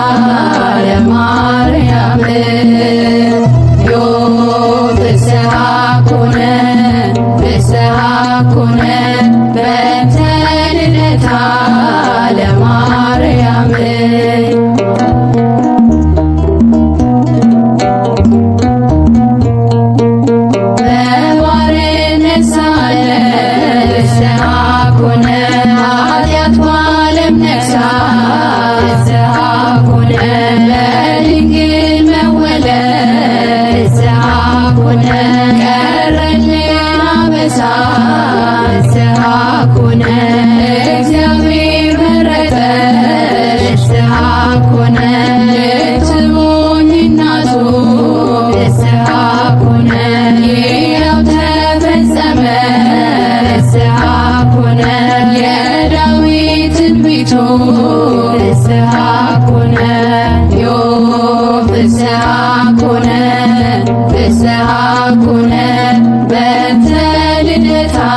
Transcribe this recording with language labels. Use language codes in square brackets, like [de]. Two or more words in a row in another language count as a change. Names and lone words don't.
[gez] ለማርያም ዮም ፍስሐ ኮነ ፍስሐ ኮነ በእንተ ልደታ [am] ለማርያም በባርነት ሳለች [gez] ፍስሐ ኮነ [am] ኃጢአት በዓለም ነግሣ [gez] ፍስሐ ኮነ [am] በድንግል መወለድ [gez] ፍስሐ ኮነ [am] ቀረልን አበሳ ፍስሐ [gez] ኮነ [am] እግዚአብሔር መረጠሽ [gez] ፍስሐ ኮነ [am] ልትሆኚ እናቱ [gez] ፍስሐ ኮነ [am] ይኸው ተፈጸመ [gez] ፍስሐ ኮነ [am] የዳዊት ትንቢቱ [gez] ፍስሐ ኮነ ዮም ፍስሐ ኮነ ፍስሐ ኮነ በእንተ ልደታ